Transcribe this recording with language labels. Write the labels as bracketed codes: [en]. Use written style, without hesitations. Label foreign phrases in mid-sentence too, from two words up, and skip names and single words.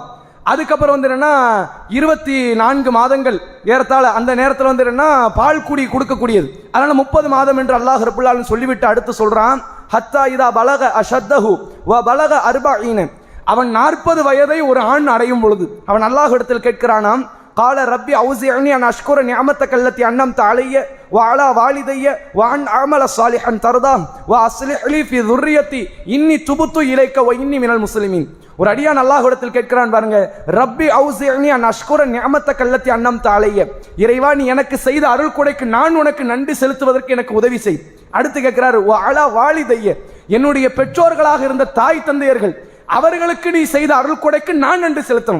[ta] அதுக்கப்புறம் என்னன்னா 24 மாதங்கள் ஏறத்தாழ அந்த நேரத்தில் என்னன்னா பால் குடி கொடுக்கக்கூடியது. அதனால 30 மாதம் என்று அல்லாஹ் [ar] رب العالمين [ta] சொல்லிவிட்டு அடுத்து சொல்றான், [ar] حتى إذا بلغ أشده وبلغ 40. [ta] அவன் 40 வயதை ஒரு ஆண் அடையும் பொழுது அவன் அல்லாஹ் இடத்தில் கேட்கிறானாம், [ar] قال ربي أوزعني أن أشكر نعمتك التي أنعمت علي وعلى والدي وأن أعمل صالحا ترضاه وأصلح لي في ذريتي إني تبت إليك وإني من المسلمين. [ta] ஒரு அடியான் அல்லாஹ்விடத்தில் கேட்கிறான் பாருங்க, [ar] رب أوزعني أن أشكر نعمتك التي أنعمت علي, [ta] இறைவா நீ எனக்கு செய்த அருள் கொடைக்கு நான் உனக்கு நன்றி செலுத்துவதற்கு எனக்கு உதவி செய். அடுத்து கேட்கிறாரு, [ar] وعلى والدي, [ta] என்னுடைய பெற்றோர்களாக இருந்த தாய் தந்தையர்கள் அவர்களுக்கு நீ செய்த அருள் கொடைக்கு நான் நன்றி செலுத்தணும்.